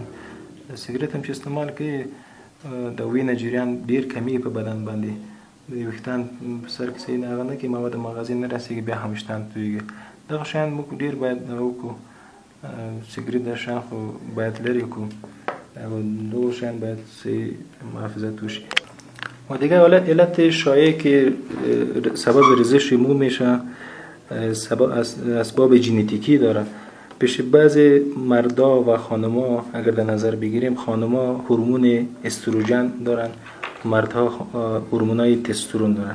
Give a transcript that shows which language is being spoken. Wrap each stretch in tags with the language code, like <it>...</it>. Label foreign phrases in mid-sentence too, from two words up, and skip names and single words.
<ps>سګرټ هم چې استعمال کوي د وینه جریان ډېر کمیږي په بدن باندې، د ویښتان په سر کې صحیح هغه نه کوي، مواد مغذي نه رسیږي، بیا هم ویښتان تویږي. دغه شیان موږ ډېر باید وکړو. سګرټ دا شیان خو باید لرې کړو و دو شیان باید صحیح محافظت وشي.</ps> <fa>و دیگه علت شایعی که سبب ریزش مو میشه اسباب ژنتیکی داره. پیش بعضی مردا و خانما اگر در نظر بگیریم، خانما هورمون استروژن دارن، مردها هورمونای تستوسترون دارن.</fa>